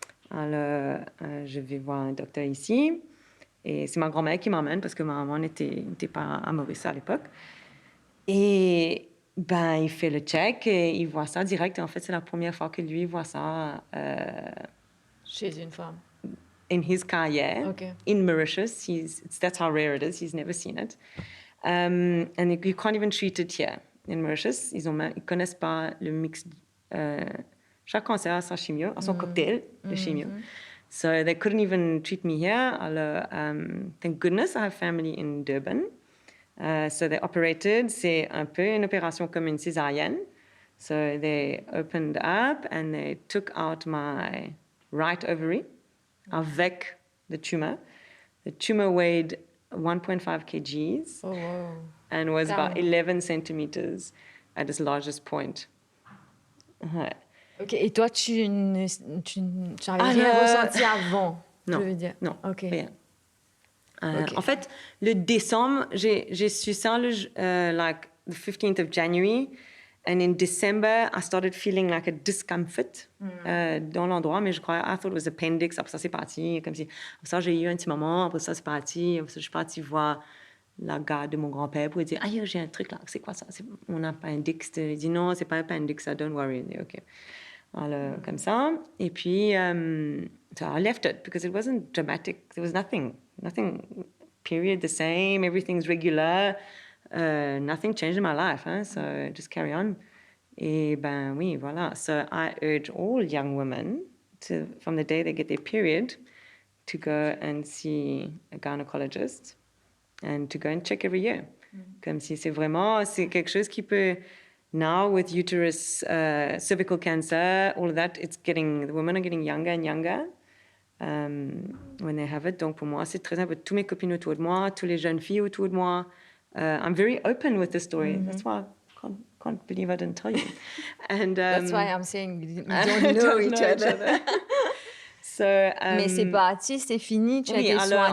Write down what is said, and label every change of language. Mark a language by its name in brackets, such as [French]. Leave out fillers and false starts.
[French] Alors, je vais voir un docteur ici. Et c'est ma grand-mère qui m'emmène parce que ma maman n'était pas à Maurice à l'époque. Et ben, il fait le check et il voit ça direct. Et en fait, c'est la première fois que lui voit ça. Chez une femme. [English] In his carrière, in Mauritius. That's how rare it is. He's never seen it. And you can't even treat it here in Mauritius. [French] Ils connaissent pas le mix. Chaque cancer a sa chimio, a son cocktail de chimio. [English] So they couldn't even treat me here. Alors, thank goodness I have family in Durban. So they operated. [French] C'est un peu une opération comme une césarienne. [English] So they opened up and they took out my right ovary avec the tumor. The tumor weighed 1.5 kgs and was about 11 centimeters at its largest point. OK. [French] Et toi, tu n'avais rien ressenti avant? Non, je veux dire. non, OK. rien. En fait, le décembre, j'ai su ça [English] like the 15th of January. And in December, I started feeling like a discomfort [French] dans l'endroit, mais je croyais, [English] I thought it was appendix. [French] Après ça, c'est parti. Comme si, après ça, j'ai eu un petit moment. Après ça, c'est parti. Après ça, je suis partie voir la gare de mon grand-père pour lui dire, ah, j'ai un truc là. C'est quoi ça? C'est mon appendix. Il dit, non, c'est pas appendix. [English] Don't worry. [French] Dit, OK. Alors, comme ça. Et puis, [English] so I left it because it wasn't dramatic. There was nothing, period, the same. Everything's regular. Nothing changed in my life, hein? So just carry on. [French] Et ben oui, voilà. [English] So I urge all young women to, from the day they get their period, to go and see a gynecologist and to go and check every year. [French] Comme si c'est quelque chose qui peut, [English] now with uterus, cervical cancer, all of that, the women are getting younger and younger when they have it. [French] Donc pour moi, c'est très important. Tous mes copines autour de moi, tous les jeunes filles autour de moi, [English] I'm very open with the story. That's why I can't believe I didn't tell you. And that's why I'm saying we don't know each other. So, [French] mais c'est parti, c'est fini, tu as été soignée